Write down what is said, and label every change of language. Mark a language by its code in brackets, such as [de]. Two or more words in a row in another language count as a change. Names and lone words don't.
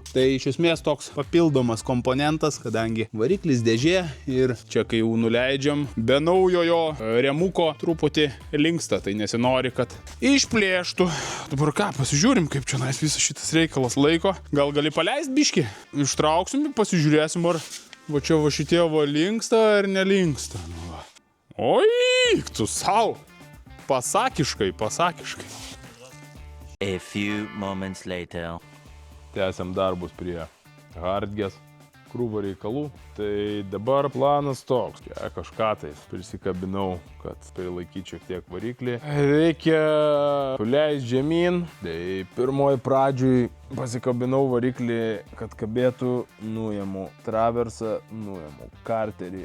[lt] Tai iš esmės toks papildomas komponentas, kadangi variklis dėžė ir čia kai jau nuleidžiam, be naujojo remuko truputį linksta, tai nesinori, kad išplėštų. Dabar ką, pasižiūrim, kaip čia visas šitas reikalas laiko. Gal gali paleist biškį? Ištrauksim ir pasižiūrėsim, ar va čia va šitie va linksta ar nelinksta. Nu, va. Oi, tu sau! Pasakiškai. [en] A few moments later. [lt] Tęsiam darbus prie hardgės, krūvo reikalų. Tai dabar planas toks. Kažką tai prisikabinau, kad prilaikyt šiek tiek variklį. Reikia leist žemyn. Tai pirmoj pradžioj pasikabinau variklį, kad kabėtų, nuėmu traversą, nuėmu karterį,